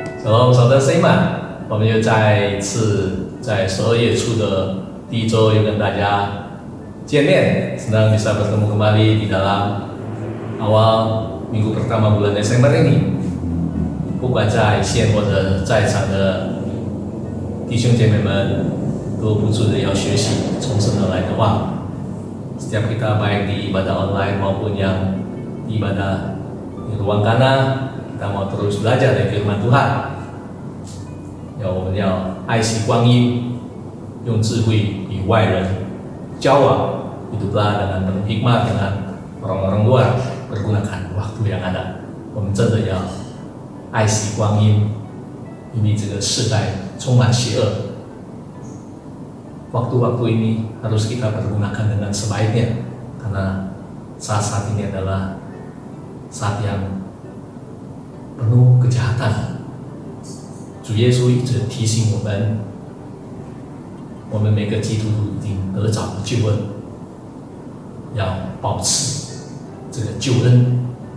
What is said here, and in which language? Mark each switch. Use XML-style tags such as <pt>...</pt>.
<id>Shalom Saudara Seiman，</id> <zh>我们又再一次在12月初的第一周又跟大家见面，</zh> <id>senang bisa bertemu kembali di dalam awal minggu pertama bulan Desember ini。</id> <zh>不管在线或者在场的弟兄姐妹们，都不住的要学习从神而来的话。</zh> <id>Setiap kita baik di ibadah online maupun yang di ibadah di ruang kana， kita mau terus belajar dari firman Tuhan。</id> <zh>我们要爱惜光阴，用智慧与外人交往，</zh> <id>hiduplah dengan penuh hikmat dengan orang-orang luar, pergunakan waktu yang ada。</id> <zh>我们真的要爱惜光阴，因为这个世代充满邪恶。</zh> <id>Waktu-waktu ini harus kita pergunakan dengan sebaiknya, karena saat-saat ini adalah saat yang penuh kejahatan。</id> <zh>主耶稣一直提醒我们，我们每个基督徒已经得着了救恩，要保持这个救恩。</zh>